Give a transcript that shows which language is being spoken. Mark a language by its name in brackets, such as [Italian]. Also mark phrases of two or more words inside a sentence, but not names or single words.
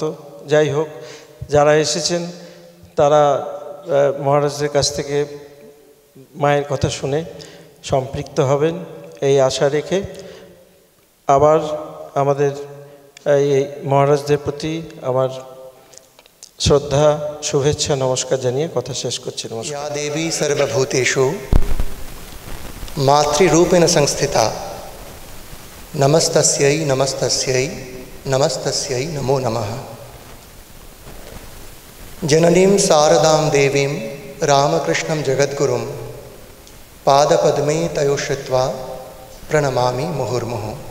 [Bangla] যাই হোক, যারা এসেছেন তারা মহারাজদের কাছ থেকে মায়ের কথা শুনে সম্পৃক্ত হবেন এই আশা রেখে, আবার আমাদের এই মহারাজদের প্রতি আমার শ্রদ্ধা, শুভেচ্ছা, নমস্কার জানিয়ে কথা শেষ করছি। নমস্কার। [Sanskrit] या देवी सर्वभूतेषु मातृरूपेण संस्थिता नमस्तस्यै नमस्तस्यै नमस्तस्यै नमो नमः। जननीं शारदां देवीं रामकृष्णं जगद्गुरुं पादपद्मे तयोश्रित्वा प्रणमामि मुहुर्मुहुः।